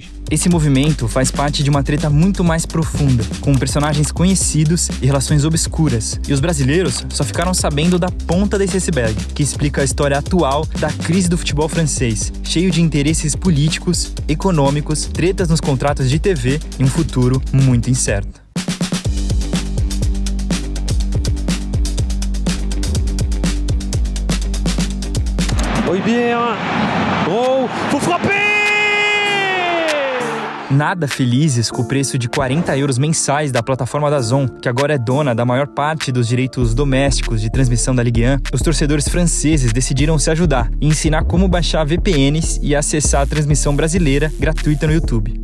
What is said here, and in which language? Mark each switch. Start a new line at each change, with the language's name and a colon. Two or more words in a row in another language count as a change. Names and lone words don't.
Portuguese: Esse movimento faz parte de uma treta muito mais profunda, com personagens conhecidos e relações obscuras. E os brasileiros só ficaram sabendo da ponta desse iceberg, que explica a história atual da crise do futebol francês, cheio de interesses políticos, econômicos, tretas nos contratos de TV e um futuro muito incerto.
French: Højbjerg, faut frapper!
Portuguese: Nada felizes com o preço de 40 € mensais da plataforma DAZN, que agora é dona da maior parte dos direitos domésticos de transmissão da Ligue 1, os torcedores franceses decidiram se ajudar e ensinar como baixar VPNs e acessar a transmissão brasileira gratuita no YouTube.